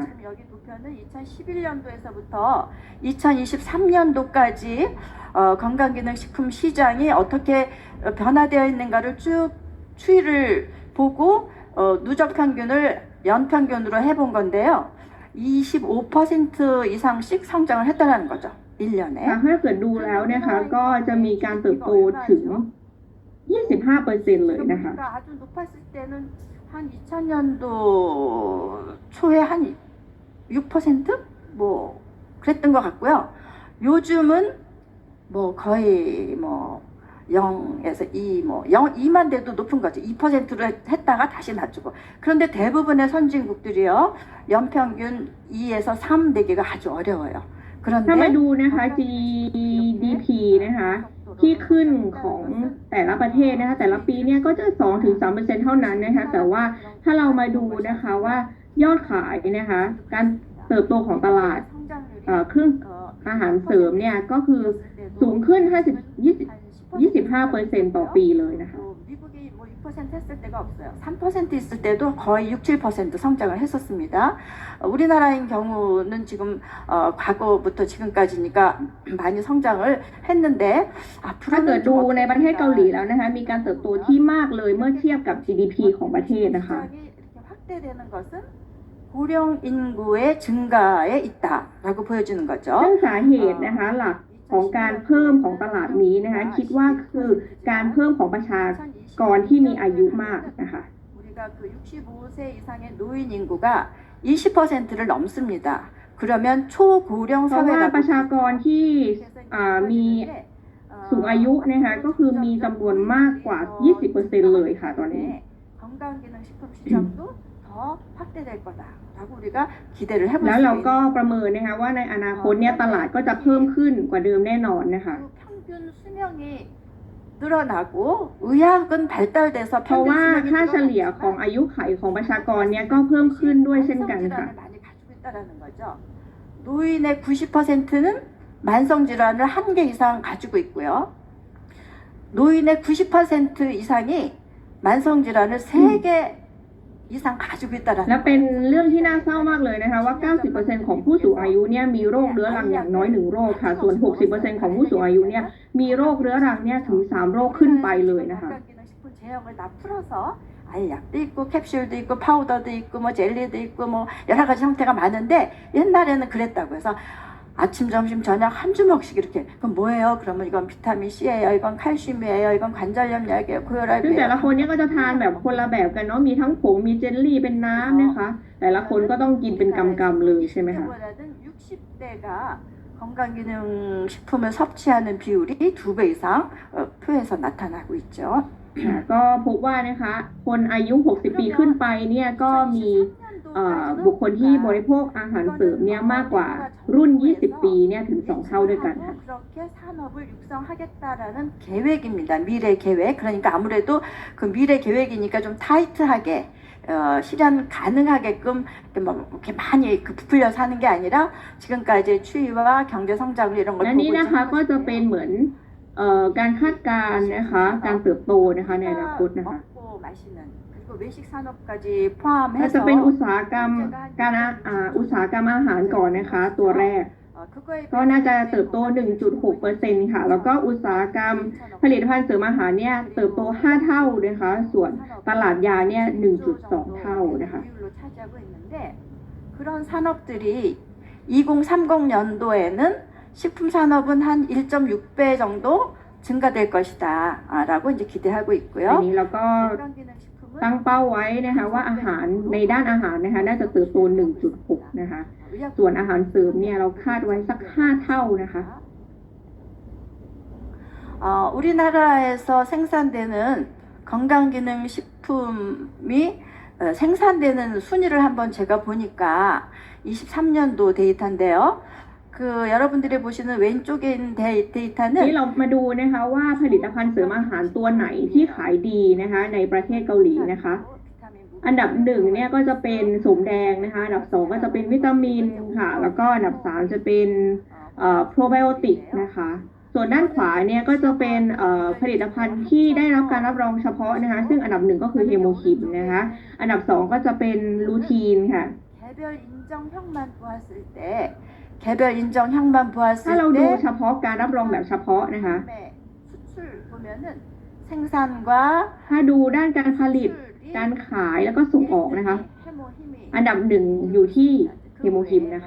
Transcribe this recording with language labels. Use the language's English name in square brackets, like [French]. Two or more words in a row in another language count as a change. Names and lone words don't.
[Korean] 지금 여기 도표는 2011년도에서부터 2023년도까지 건강기능식품 시장이 어떻게 변화되어 있는가를 쭉 추이를 보고 누적 평균을 연평균으로 해본 건데요. 25% 이상씩 성장을 했다는 거죠. 1년에. [Thai] ถ้าเกิดดูแล้วนะคะก็จะมีการเติบโตถึง 25% เลยนะคะ [Korean] 아주 높았을 때는 한 2000년도 초에 한 6%? 뭐 그랬던 것 같고요. 요즘은 뭐 거의 뭐 0에서 2, 뭐 2만 돼도 높은 거죠. 2%로 했다가 다시 낮추고. 그런데 대부분의 선진국들이요. 연평균 2에서 3 되기가 아주 어려워요. [Thai] ถ้ามา [Korean] 그런데 [Thai] ดูนะคะ GDP นะคะที่ขึ้นของแต่ละประเทศนะคะแต่ละปีเนี่ยก็จะ 2-3% เท่านั้นนะคะแต่ว่าถ้าเรามาดูนะคะว่ายอดขายนะคะการเติบโตของตลาดเครื่องอาหารเสริมเนี่ยก็คือสูงขึ้น 25% ต่อปีเลยนะคะ [Korean] 미국이 뭐 6% 했을 때가 없어요. 3% 있을 때도 거의 6-7% 성장을 했었습니다. 우리나라인 경우는 지금 과거부터 지금까지니까 많이 성장을 했는데 [Thai] ถ้า [Korean] 앞으로는 [Thai] เกิดดู [Korean] 좀 [Thai] ในประเทศเกาหลีแล้วนะคะมีการเติบโตที่มากเลยเมื่อเทียบกับ GDP ของประเทศนะคะ [Korean] 시장이 이렇게 확대되는 것은 고령 인구의 증가에 있다라고 보여지는 거죠. [Thai] ซึ่งสาเหตุนะคะหลักของการเพิ่มของตลาดนี้นะคะคิดว่าคือการเพิ่มของประชากรที่มีอายุมากนะคะ [Korean] 우리가 그 65세 이상의 노인 인구가 20%를 넘습니다. 그러면 초고령 [Thai] เพราะว่า [Korean] 사회라고 [Thai] ประชากรที่มีสูงอายุนะคะก็คือมีจำนวนมากกว่า 20% เลยค่ะตอนนี้ [Korean] 건강기능식품 시장도 더 확대될 거다라고 우리가 기대를 해볼 [Thai] แล้ว [Korean] 수 [Thai] เราก็ [Korean] 있는 [Thai] ประเมินนะคะว่าในอนาคตเนี่ยตลาดก็จะเพิ่มขึ้นกว่าเดิมแน่นอนนะคะ [Korean] 그 평균 수명이 늘어나고 의학은 발달돼서 [Thai] เพราะ [Korean] 평균 [Thai] ว่า [Korean] 수명이 [Thai] ค่าเฉลี่ยของอายุไขของประชากรเนี่ยก็เพิ่มขึ้นด้วยเช่นกันค่ะ [Korean] 만성 질환을 많이 가지고 있다라는 거죠. 노인의 90%는 만성 질환을 한 개 이상 가지고 있고요. 노인의 90% 이상이 만성 질환을 3개 이상 가지고 [Thai] และ [Korean] 있다라는 [Thai] เป็น [Korean] 거예요. [Thai] เรื่องที่น่าเศร้ามากเลยนะคะว่า 90% ของผู้สูงอายุเนี่ยมีโรคเรื้อรังอย่างน้อย1โรคค่ะ ส่วน 60% ของผู้สูงอายุเนี่ยมีโรคเรื้อรังเนี่ยถึง3โรคขึ้นไปเลยนะคะ [Korean] 건강기능식품 제형을 다 풀어서 아예 약도 있고 캡슐도 있고 파우더도 있고 뭐 젤리도 있고 뭐 여러 가지 형태가 많은데 옛날에는 그랬다고 해서 아침, 점심, 저녁 한 주먹씩 이렇게 그럼 뭐예요? 그러면 이건 비타민 C예요, 이건 칼슘이에요, 이건 관절염 약이에요, [Thai] ซึ่ง [Korean] 고혈압이에요. [Thai] แต่ละคนเนี่ยก็จะทานแบบคนละแบบกันเนาะมีทั้งผงมีเจลลี่เป็นน้ำนะคะ แต่ละคนก็ต้องกินเป็นกำๆเลยใช่ไหมคะ [Korean] 20대보다는 60대가 건강기능식품을 섭취하는 비율이 2배 이상 표에서 나타나고 있죠. [Thai] ก็พบว่านะคะคนอายุ 60 ปีขึ้นไปเนี่ยก็มีบุคคลที่บริโภคอาหารเสริมเนี่ยมากกว่ารุ่น 20 ปีเนี่ยถึง 2 เท่าด้วยกันค่ะ [Korean] 그렇게 산업을 육성하겠다라는 계획입니다. 미래 계획. 그러니까 아무래도 그 미래 계획이니까 좀 타이트하게 실현 가능하게끔 이렇게 많이 그 부풀려서 하는 게 아니라 지금까지의 추이와 경제 성장을 이런 걸 [Thai] และ [Korean] 보고 [Thai] นี่นะคะ [Korean] 있는 [Thai] ก็จะเป็นเหมือนการคาดการณ์นะคะการเติบโตนะคะในอนาคตนะคะ [Korean] 먹고 마시는 그리고 외식 산업까지 [Thai] ก็จะ [Korean] 포함해서 [Thai] เป็นอุตสาหกรรมการอุตสาหกรรมอาหารก่อนนะคะตัวแรก [Korean] 그거에 [Thai] ก็น่าจะเติบโต 1.6% ค่ะ แล้วก็อุตสาหกรรมผลิตภัณฑ์เสริมอาหารเนี่ยเติบโต 5 เท่านะคะ ส่วนตลาดยาเนี่ย 1.2 เท่านะคะ [Korean] 비율로 차지하고 있는데 그런 산업들이 2030년도에는 식품 산업은 한 1.6배 정도 증가될 것이다라고 이제 기대하고 [Thai] อัน [Korean] 있고요. [Thai] นี้เราก็ [Korean] 건강기능식품은 [Thai] ตั้งเป้าไว้นะคะว่าอาหารในด้านอาหารนะคะน่าจะเติบโต 1.6 นะคะ ส่วนอาหารเสริมเนี่ยเราคาดไว้สัก 5 เท่านะคะ [Korean] 우리나라에서 생산되는 건강기능식품이 생산되는 순위를 한번 제가 보니까 23년도 데이터인데요. 그 여러분들이 보시는 왼쪽에 있는 [Thai] นี่ [Korean] 데이터는 [Thai] เรามาดูนะคะว่าผลิตภัณฑ์เสริมอาหารตัวไหนที่ขายดีนะคะในประเทศเกาหลีนะคะ อันดับหนึ่งเนี่ยก็จะเป็นสมแดงนะคะอันดับสองก็จะเป็นวิตามินค่ะแล้วก็อันดับสามจะเป็นโปรไบโอติกนะคะส่วนด้านขวาเนี่ยก็จะเป็นผลิตภัณฑ์ที่ได้รับการรับรองเฉพาะนะคะซึ่งอันดับหนึ่งก็คือเฮโมคิมนะคะอันดับสองก็จะเป็นลูทีนค่ะ [Korean] 개별 인정형만 보았을 때 개별 인정형만 [Thai] ถ้าเรา [Korean] 보았을 [Thai] ดู [Korean] 때 [Thai] เฉพาะการรับรองแบบเฉพาะนะคะ [Korean] 수출 보면은 생산과 [Thai] ถ้าดูด้านการผลิต [Korean] 수출이 [Thai] การขายแล้วก็ส่งออกนะคะ [Korean] 해모힘이 [Thai] อันดับหนึ่งอยู่ที่เฮโมคิมนะคะ